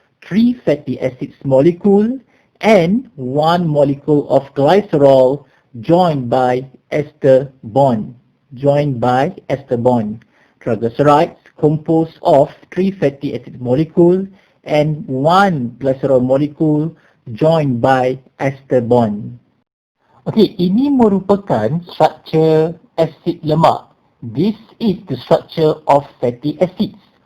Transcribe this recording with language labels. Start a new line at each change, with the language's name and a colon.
English: 3 fatty acids molecule and 1 molecule of glycerol joined by ester bond. Triglycerides composed of 3 fatty acid molecule and 1 glycerol molecule joined by ester bond.
Malay: Okey, ini merupakan struktur asid lemak.
English: This is the structure of fatty acids.